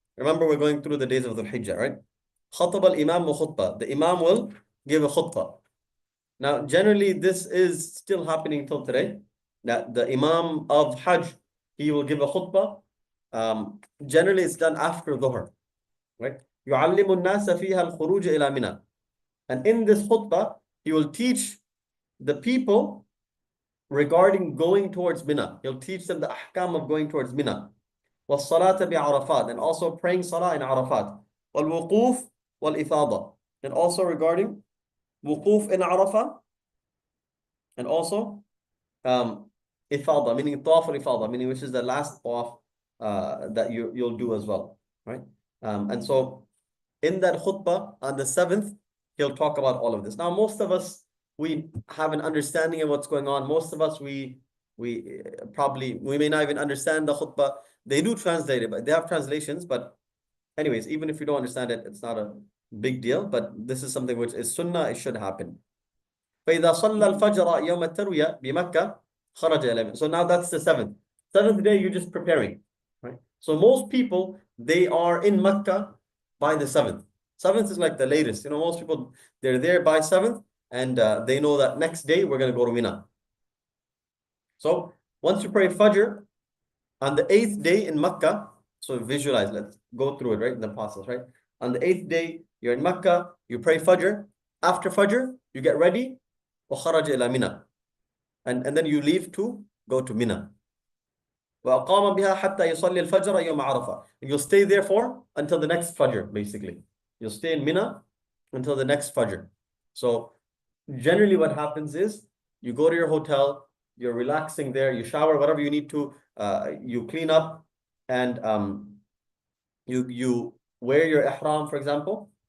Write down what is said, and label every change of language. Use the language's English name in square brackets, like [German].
[English] Remember, we're going through the days of Dhul Hijjah, right? [Arabic] خطب الإمام خطبة. [English] The Imam will give a khutbah. Now, generally, this is still happening till today. That the Imam of Hajj, he will give a khutbah. Generally, it's done after Dhuhr, right? [Arabic] يعلم الناس فيها الخروج إلى منى. [English] And in this khutbah, he will teach the people regarding going towards Mina. He'll teach them the ahkam of going towards Mina. [Arabic] وَالصَّلَاةَ بِعَرَفَاتٍ, [English] and also praying salah in Arafat. [Arabic] وَالْوُقُوفِ وَالْإِفَاضَةِ, [English] and also regarding wuquf in Arafah, and also ifada, meaning tawaf al-ifada, meaning which is the last tawaf that you'll do as well, right? And so in that khutbah on the 7th, he'll talk about all of this. Now, most of us, we have an understanding of what's going on. Most of us, we may not even understand the khutbah. They do translate it, but they have translations. But anyways, even if you don't understand it, it's not a big deal. But this is something which is sunnah, it should happen. [Arabic] فإذا صلى الفجر يوم التروية بمكة خرج إلى. [English] So now that's the 7th. 7th day, you're just preparing, right? So most people, they are in Mecca by the 7th. 7th is like the latest. Most people, they're there by 7th, and they know that next day we're going to go to Mina. So once you pray Fajr on the 8th day in Mecca, so visualize, let's go through it, right? In the process, right? On the 8th day, you're in Mecca, you pray Fajr. After Fajr, you get ready, [Arabic] وخرج إلى منى, [English] and then you leave to go to Mina. [Arabic] وأقام بها حتى يصلي الفجر يوم عرفة. [English] You'll stay there until the next Fajr, basically. You'll stay in Mina until the next Fajr. So generally what happens is you go to your hotel, you're relaxing there, you shower, whatever you need to, you clean up, and you wear your ihram, for example.